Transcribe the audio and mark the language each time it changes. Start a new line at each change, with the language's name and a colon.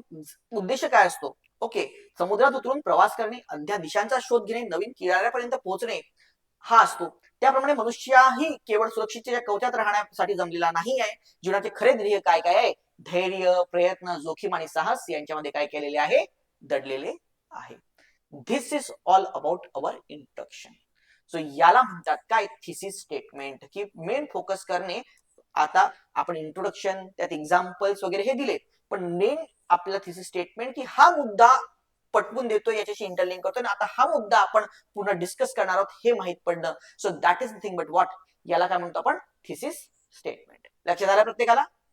Marathi: मग उद्देश काय असतो? ओके समुद्रात उतरून प्रवास करणे, अध्या दिशांचा शोध घेणे, नवीन किनाऱ्यापर्यंत पोहोचणे हा असतो. त्याप्रमाणे मनुष्यही केवळ सुरक्षिततेच्या कवचात राहण्यासाठी जमलेला नाही आहे. जीवनाचे खरे ध्येय काय काय आहे? धैर्य, प्रयत्न, जोखीम आणि साहस यांच्यामध्ये काय केलेले आहे? दडलेले आहे.
English: This is all about our introduction.
Marathi: So याला म्हणतात काय? Thesis statement. की मेन फोकस करणे. आता आपण इंट्रोडक्शन त्यात एक्झाम्पल्स वगैरे हे दिले पण मेन आपल्याला थिसिस स्टेटमेंट की हा मुद्दा पटवून देतोय याच्याशी इंटरलिंक करतोय. आता हा मुद्दा आपण पूर्ण डिस्कस करणार आहोत हे माहित पडणं.
English: So that is nothing but what?
Marathi: याला काय म्हणतो आपण? Thesis statement. लक्षात आलं प्रत्येकाला?